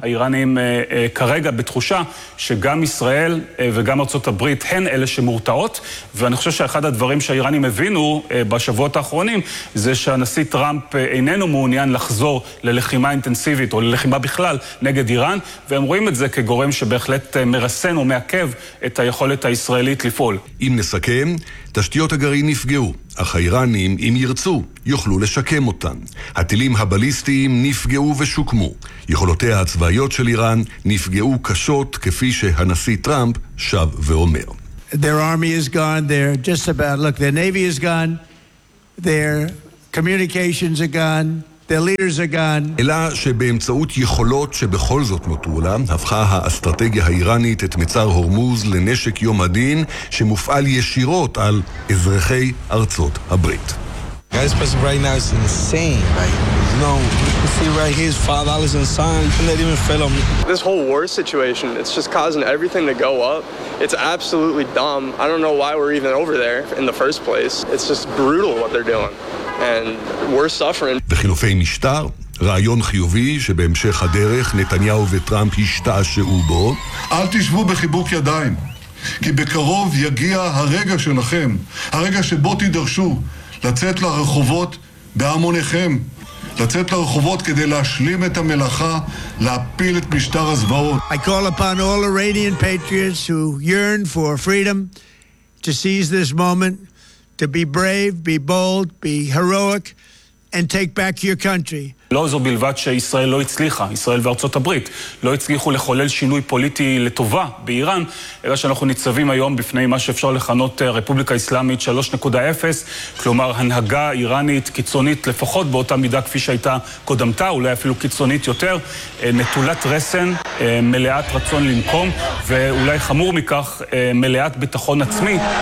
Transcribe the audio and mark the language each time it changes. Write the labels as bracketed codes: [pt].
[he] האיראנים כרגע בתחושה שגם ישראל וגם ארצות הברית הן אלה שמורתעות, ואני חושב שאחד הדברים שהאיראנים הבינו בשבועות האחרונים זה שהנשיא טראמפ איננו מעוניין לחזור ללחימה אינטנסיבית או ללחימה בכלל נגד איראן, והם רואים את זה כגורם שבהחלט מרסן ומעכב את היכולת הישראלית לפעול. אם נסכם, תשתיות הגרעין נפגעו, אך האיראנים, אם ירצו, יוכלו לשקם אותן. הטילים הבליסטיים נפגעו ושוקמו. יכולותיה הצבאיות של איראן נפגעו קשות, כפי שהנשיא טראמפ שב ואומר. [en] Their army is gone, they're just about, look, their navy is gone, their communications are gone. [he] אלא שבאמצעות יכולות שבכל זאת נותרו לה, הפכה האסטרטגיה האיראנית את מצר הורמוז לנשק יום הדין שמופעל ישירות על אזרחי ארצות הברית. [en] Guys, person right now is insane. Like, no, you see right here, his father, Alex, and son, you can't even feel him. This whole war situation, it's just causing everything to go up. It's absolutely dumb. I don't know why we're even over there in the first place. It's just brutal what they're doing, and we're suffering. [he] וחילופי משטר, רעיון חיובי שבהמשך הדרך נתניהו וטראמפ השתעשעו בו. אל תשבו בחיבוק ידיים, כי בקרוב יגיע הרגע שלכם, הרגע שבו תידרשו, לצאת לרחובות בהמוניכם, לצאת לרחובות כדי להשלים את המלאכה, להפיל את משטר הזוועות. [en] I call upon all Iranian patriots who yearn for freedom to seize this moment, to be brave, be bold, be heroic, and take back your country. [he] לא זו בלבד שישראל לא הצליחה, ישראל וארצות הברית לא הצליחו לחולל שינוי פוליטי לטובה באיראן, אלא שאנחנו ניצבים היום בפני מה שאפשר לכנות רפובליקה איסלאמית 3.0, כלומר הנהגה איראנית קיצונית לפחות באותה מידה כפי שהייתה קודמתה, אולי אפילו קיצונית יותר, נטולת רסן, מלאת רצון לנקום, ואולי חמור מכך, מלאת ביטחון עצמי.